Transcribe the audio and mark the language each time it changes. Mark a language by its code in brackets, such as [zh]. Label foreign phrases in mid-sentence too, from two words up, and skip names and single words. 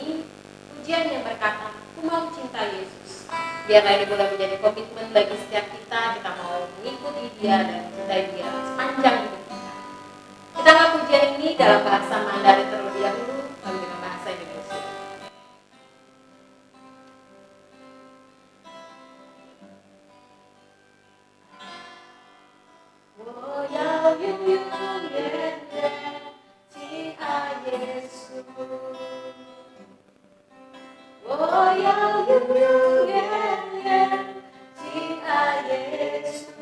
[id] Pujian yang berkata, "Ku mau cinta Yesus." Biarlah ini boleh menjadi komitmen bagi setiap kita mau mengikuti Dia dan mencintai Dia sepanjang hidup kita. Kita angkat pujian ini dalam bahasa Mandarin terlebih dahulu, lalu dengan bahasa Indonesia. [zh] 我要永永远远敬爱耶稣，我要永永远远敬爱耶稣。